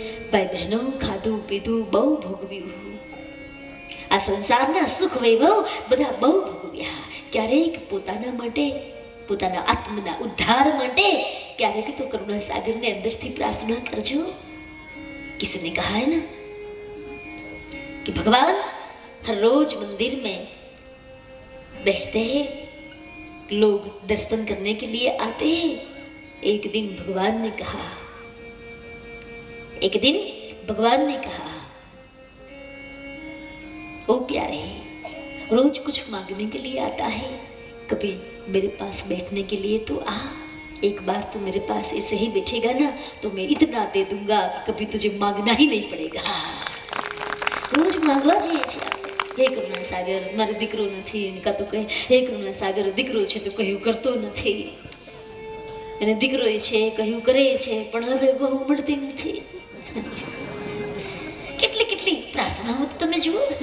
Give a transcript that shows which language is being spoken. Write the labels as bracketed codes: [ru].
[gu] ભાઈ બહેનો, ખાધું પીધું બહુ ભોગવ્યું, આ સંસારના સુખ વૈભવ બધા બહુ ભોગવ્યા. ક્યારેક પોતાના માટે, પોતાના આત્મના ઉદ્ધાર માટે ક્યારેક તો કરુણા સાગરને અંદરથી પ્રાર્થના કરજો. [hi] किसी ने कहा है ना कि भगवान हर रोज मंदिर में बैठते हैं, लोग दर्शन करने के लिए आते हैं. एक दिन भगवान ने कहा, एक दिन भगवान ने कहा, ओ प्यारे, रोज कुछ मांगने के लिए आता है, कभी मेरे पास बैठने के लिए तो आ. एक बार तो मेरे पास ऐसे ही बैठेगा ना तो मैं इतना दे दूंगा कभी तुझे मांगना ही नहीं पड़ेगा. [gu] रोज मांगवा જઈએ છીએ. હે કરુણા સાગર, મારો દીકરો નથી, કાં તો કહે હે કરુણા સાગર, દીકરો છે તો કહ્યું કરતો નથી, અને દીકરો છે કહ્યું કરે છે પણ હવે બહુ મળતી નથી. કેટલી કેટલી પ્રાર્થનાઓ તમે જુઓ.